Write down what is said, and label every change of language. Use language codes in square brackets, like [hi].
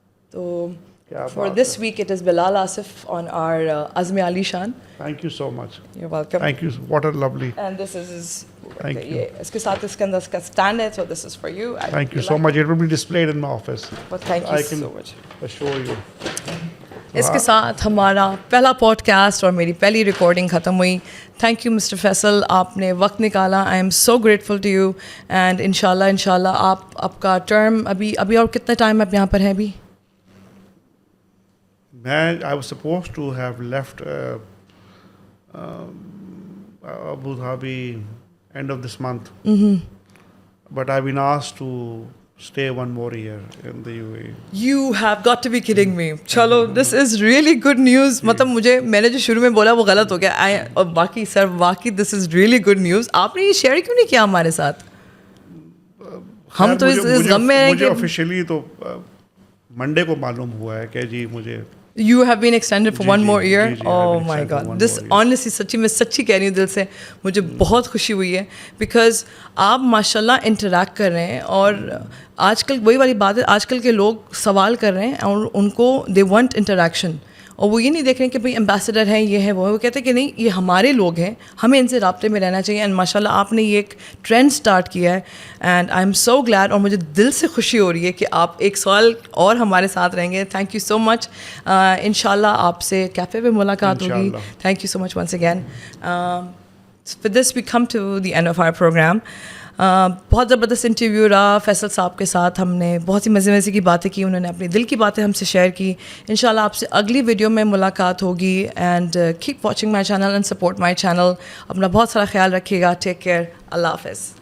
[ur] تو [en] for this week it is Bilal Asif on our Azmi Ali Shan. Thank you so much. You're welcome. Thank you. What a lovely. And this is his. Thank you. [ur] اس کے ساتھ اس کے اندر اس کا stand ہے, [en] so this is for you. Thank you so much. It will be displayed in my office. But thank you I can so much. assure you. [ur] اس کے ساتھ ہمارا پہلا pod cost اور میری پہلی ریکارڈنگ ختم ہوئی. تھینک یو مسٹر فیصل, آپ نے وقت نکالا. [en] I am so grateful to you, [ur] and ان شاء اللہ آپ کا ٹرم ابھی اور کتنا ٹائم آپ یہاں پر ہیں ابھی؟ [en] I was supposed to have left Abu Dhabi end of this month. But I've been asked to stay one more year in the UAE. You have got to be kidding me. [ur] چلو [en] this is really good news. [ur] مطلب میں نے جو شروع میں بولا وہ غلط ہو گیا, اور باقی سر واقعی [en] this is really good news. [ur] آپ نے یہ شیئر کیوں نہیں کیا ہمارے ساتھ؟ ہم تو اس غم میں ہیں کہ آفیشیلی تو منڈے کو معلوم ہوا ہے کہ جی مجھے [en] You have been extended for one more year. Oh my God. This honestly [ur] سچی میں سچی کہہ رہی ہوں دل سے, مجھے بہت خوشی ہوئی ہے, بیکاز آپ ماشاء اللہ انٹریکٹ کر رہے ہیں, اور آج کل وہی والی بات ہے, آج کل کے لوگ سوال کر رہے ہیں اور ان کو دے وانٹ انٹریکشن, اور وہ یہ نہیں دیکھ رہے ہیں کہ بھائی امبیسڈر ہیں یہ ہے وہ کہتے ہیں کہ نہیں یہ ہمارے لوگ ہیں, ہمیں ان سے رابطے میں رہنا چاہیے. اینڈ ماشاء اللہ آپ نے یہ ایک ٹرینڈ اسٹارٹ کیا ہے, [en] and I am so glad, [ur] اور مجھے دل سے خوشی ہو رہی ہے کہ آپ ایک سال اور ہمارے ساتھ رہیں گے. تھینک یو سو مچ. ان شاء اللہ آپ سے کیفے پہ ملاقات ہوگی. Thank you so much once again. [en] With this we come to the end of our program. [ur] بہت زبردست انٹرویو رہا فیصل صاحب کے ساتھ. ہم نے بہت سی مزے کی باتیں کی, انہوں نے اپنی دل کی باتیں ہم سے شیئر کی. انشاءاللہ آپ سے اگلی ویڈیو میں ملاقات ہوگی. [en] and keep watching my channel [ur] and support my channel. اپنا بہت سارا خیال رکھیے گا. Take care. اللہ حافظ.